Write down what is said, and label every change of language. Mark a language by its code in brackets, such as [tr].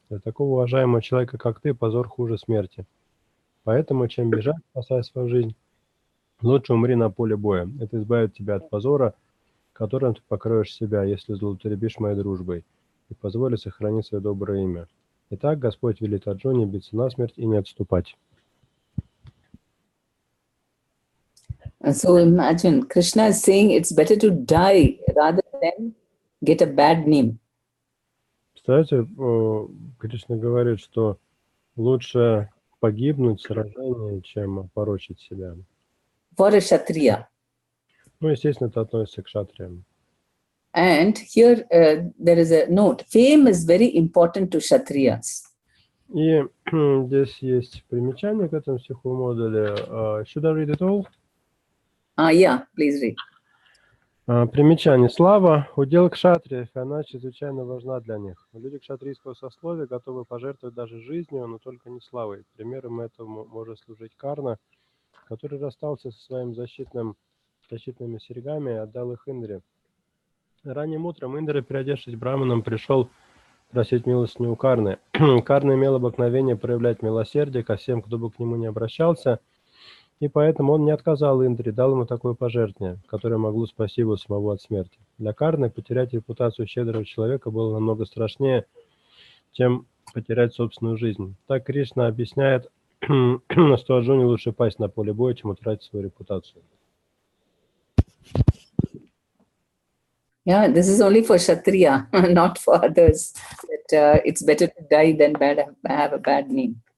[ru] Для такого уважаемого человека, как ты, позор хуже смерти. Поэтому, чем бежать, спасая свою жизнь, лучше умри на поле боя. Это избавит тебя от позора, которым ты покроешь себя, если злоупотребишь моей дружбой, и позволит сохранить свое доброе имя. Итак, Господь велит Арджуне биться насмерть и не отступать. [en] So imagine, Krishna is saying it's better to die rather than get a bad name. [ru] Кстати, Кришна говорит, что лучше погибнуть в сражении, чем опорочить себя. [en] For a Kshatriya. [ru] Ну, естественно, это относится к кшатриям. [en] And here there is a note. Fame is very important to Kshatriyas. [ru] И здесь есть примечание к этому стиху модуля. [en] Should I read it all? Yeah, please read. [ru] Примечание. Слава – удел кшатриев, и она чрезвычайно важна для них. Люди кшатрийского сословия готовы пожертвовать даже жизнью, но только не славой. Примером этому может служить Карна, который расстался со своими защитными серьгами и отдал их Индре. Ранним утром Индра, переодевшись браманом, пришел просить милости у Карны. Карна имел обыкновение проявлять милосердие ко всем, кто бы к нему не обращался, и поэтому он не отказал Индре, дал ему такое пожертвование, которое могло спасти его самого от смерти. Для Карны потерять репутацию щедрого человека было намного страшнее, чем потерять собственную жизнь. Так Кришна объясняет, что Арджуне лучше пасть на поле боя, чем утратить свою репутацию. [en] Yeah, this is only for Kshatriya, not for others. That it's better to die than have a bad name.